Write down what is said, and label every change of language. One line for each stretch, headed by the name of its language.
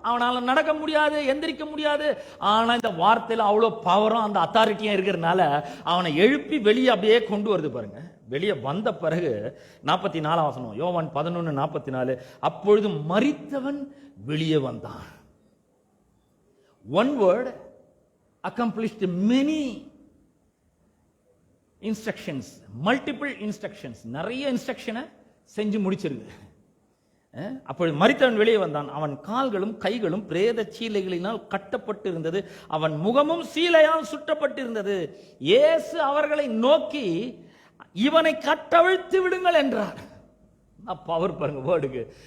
Tamil: அவனால நடக்க முடியாது, எந்திரிக்க முடியாது. ஆனா இந்த வார்த்தையில அவ்வளவு பவரும் அந்த அத்தாரிட்டியும் இருக்கிறதுனால அவனை எழுப்பி வெளியே அப்படியே கொண்டு வருது பாருங்க. வெளியே வந்த பிறகு 44 வசனம், யோவான் 11:44, அப்பொழுது மரித்தவன் வெளியே வந்தான்.
English: One word accomplished many instructions, multiple instructions.
Tamil: நிறைய இன்ஸ்ட்ரக்ஷனை செஞ்சு முடிச்சிருக்கு. அப்பொழுது மரித்தவன் வெளியே வந்தான். அவன் கால்களும் கைகளும் பிரேத சீலைகளினால் கட்டப்பட்டு இருந்தது, அவன் முகமும் சீலையால் சுற்றப்பட்டிருந்தது. இயேசு அவர்களை நோக்கி, இவனை கட்டவிழ்த்து விடுங்கள் என்றார். பவர் பாருங்க வேர்டுக்கு.